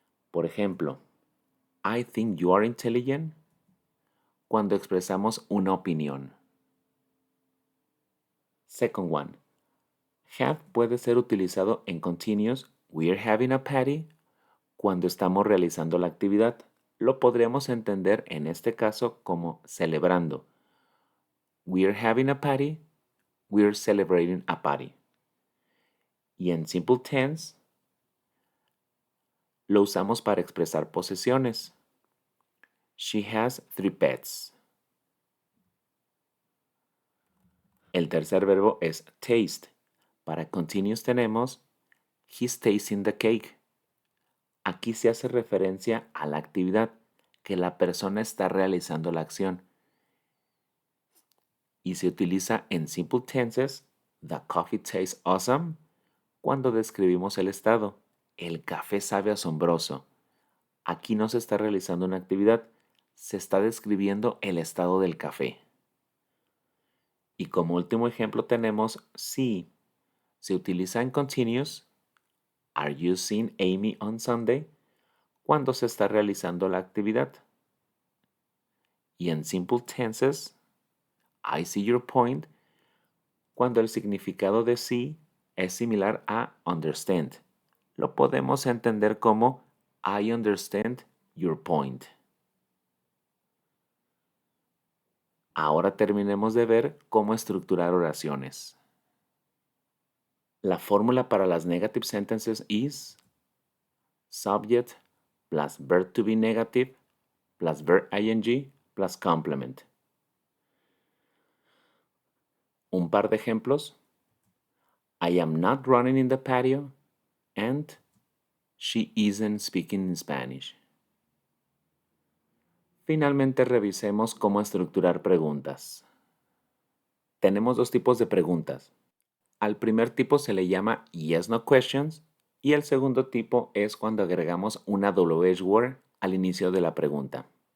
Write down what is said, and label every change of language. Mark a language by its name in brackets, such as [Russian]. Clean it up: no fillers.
[Spanish] Por ejemplo, [English] I think you are intelligent [Spanish] cuando expresamos una opinión. [English] Second one, [Spanish] have puede ser utilizado en continuous, [English] we're having a party, [Spanish] cuando estamos realizando la actividad. Lo podríamos entender en este caso como celebrando. [English] We're having a party, we're celebrating a party. [Spanish] Y en simple tense lo usamos para expresar posesiones. [English] She has 3 pets. [Spanish] El tercer verbo es taste. Para continuous tenemos [English] he's tasting the cake. [Spanish] Aquí se hace referencia a la actividad. que la persona está realizando la acción. Y se utiliza en simple tenses, [English] the coffee tastes awesome, [Spanish] cuando describimos el estado. El café sabe asombroso. Aquí no se está realizando una actividad, se está describiendo el estado del café. Y como último ejemplo tenemos see. Se utiliza en [English] continuous, are you seeing Amy on Sunday? [Spanish] Cuando se está realizando la actividad. Y en simple tenses, [English] I see your point, [Spanish] cuando el significado de see es similar a understand. Lo podemos entender como [English] I understand your point. [Spanish] Ahora terminemos de ver cómo estructurar oraciones. La fórmula para las [English] negative sentences is subject plus verb to be negative plus verb ing plus complement. [Spanish] Un par de ejemplos. [English] I am not running in the patio and she isn't speaking in Spanish. [Spanish] Finalmente revisemos cómo estructurar preguntas. Tenemos dos tipos de preguntas. Al primer tipo se le llama yes/no questions y el segundo tipo es cuando agregamos una WH word al inicio de la pregunta.